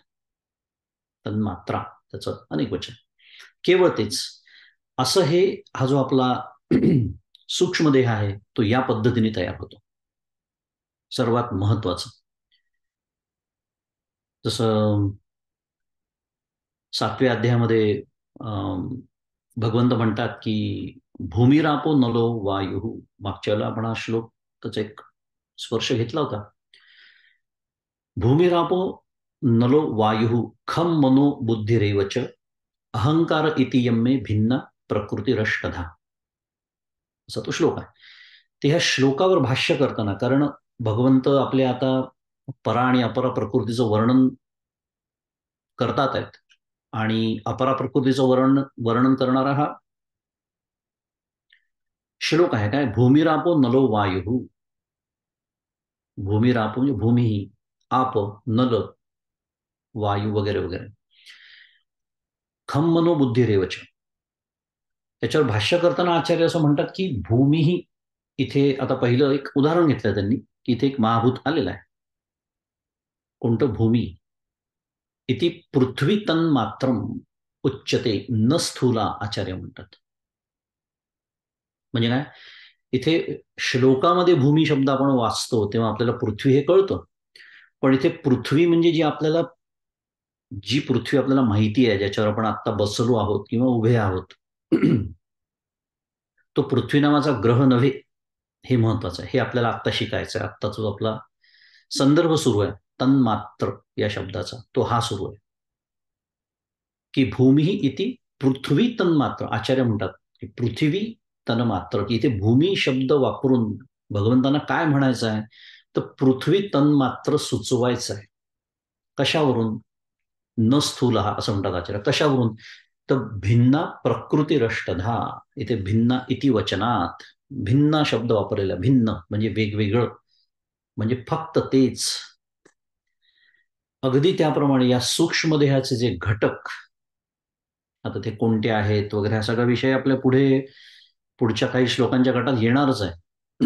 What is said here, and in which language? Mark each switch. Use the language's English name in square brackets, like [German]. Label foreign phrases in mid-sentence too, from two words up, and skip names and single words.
[Marathi] तन्मात्रा त्याचं अनेक वचन. केवळ तेच असं हे हा जो आपला सूक्ष्म देह आहे तो या पद्धतीने तयार होतो. सर्वात महत्वाचं, जसं 7व्या अध्यायामध्ये भगवंत म्हणतात की [Sanskrit] भूमिरापो नलो वायू. [Marathi] मागच्या वेळेला आपण हा श्लोक त्याचा एक स्पर्श घेतला होता. [Sanskrit] भूमिरापो नलो वायू खम मनो बुद्धिरेवच अहंकार इति यम्मे भिन्न प्रकृतिरष्टधा, [Marathi] असा तो श्लोक आहे. ते ह्या श्लोकावर भाष्य करताना, कारण भगवंत आपले आता परा आणि अपरा प्रकृतीचं वर्णन करतात आहेत, आणि अपरा प्रकृतीचं वर्णन करणारा हा श्लोक आहे. काय? [Sanskrit] भूमिरापो नलो वायू. [Marathi] भूमिरापो म्हणजे भूमी, आप, नल, वायू वगैरे वगैरे. [Sanskrit] खम मनो बुद्धी रेवच. [Marathi] त्याच्यावर भाष्य करताना आचार्य असं म्हणतात की भूमी ही, इथे आता पहिलं एक उदाहरण घेतलं त्यांनी की इथे एक महाभूत आलेला आहे. कोणतं? भूमी. [Sanskrit] इति पृथ्वी तन्मात्रम उच्चते न स्थूला, [Marathi] आचार्य म्हणतात. म्हणजे काय? इथे श्लोकामध्ये भूमी शब्द आपण वाचतो तेव्हा आपल्याला पृथ्वी हे कळतं, पण इथे पृथ्वी म्हणजे जी पृथ्वी आपल्याला माहिती आहे, ज्याच्यावर आपण आत्ता बसलो आहोत किंवा उभे आहोत, तो पृथ्वी नावाचा ग्रह नव्हे, हे महत्वाचं आहे. हे आपल्याला आत्ता शिकायचं आहे. आत्ताचा जो आपला संदर्भ सुरू आहे तन्मात्र या शब्दाचा, तो हा सुरू आहे की [Sanskrit] भूमी इति पृथ्वी तन्मात्र. [Marathi] आचार्य म्हणतात की [Sanskrit] पृथ्वी तन्मात्र, [Marathi] की इथे भूमी शब्द वापरून भगवंतांना काय म्हणायचं आहे, तर [Sanskrit] पृथ्वी तन्मात्र [Marathi] सुचवायचं आहे. कशावरून? [Sanskrit] न स्थूल [Marathi] हा असं म्हणतात आचार्य. कशावरून? [Sanskrit] तर भिन्ना प्रकृतीरष्टधा. [Marathi] इथे [Sanskrit] भिन्ना इति वचनात [Marathi] भिन्न शब्द वापरलेला. भिन्न म्हणजे वेगवेगळं, म्हणजे फक्त तेच. अगदी त्याप्रमाणे या सूक्ष्म देहाचे जे घटक, आता ते कोणते आहेत वगैरे, हा सगळा विषय आपल्या पुढच्या काही श्लोकांच्या गटात येणारच आहे.